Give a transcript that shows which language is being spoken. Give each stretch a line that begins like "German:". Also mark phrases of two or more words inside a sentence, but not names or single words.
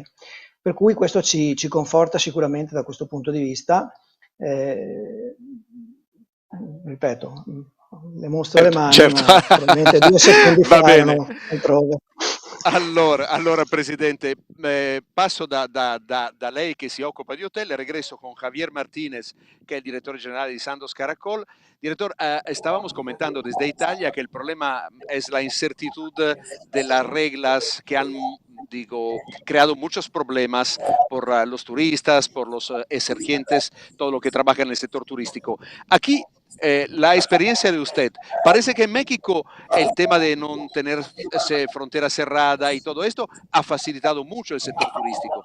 Italian: Per cui questo ci conforta sicuramente da questo punto di vista. Ripeto, le mostro le mani, Certo. ma probabilmente 2 secondi Va fa bene. erano altrove. Allora Presidente, passo da lei che si occupa di hotel e
Spanish: regreso con
Italian: Javier Martinez, che è il direttore generale di Sandoz Caracol.
Spanish: Director, estábamos comentando desde Italia que el problema es la incertidumbre de las reglas que han, creado muchos problemas por los turistas, por los emergentes, todo lo que trabaja en el sector turístico. Aquí, la experiencia de usted, parece que en México el tema de no tener frontera cerrada y todo esto ha facilitado mucho el sector turístico.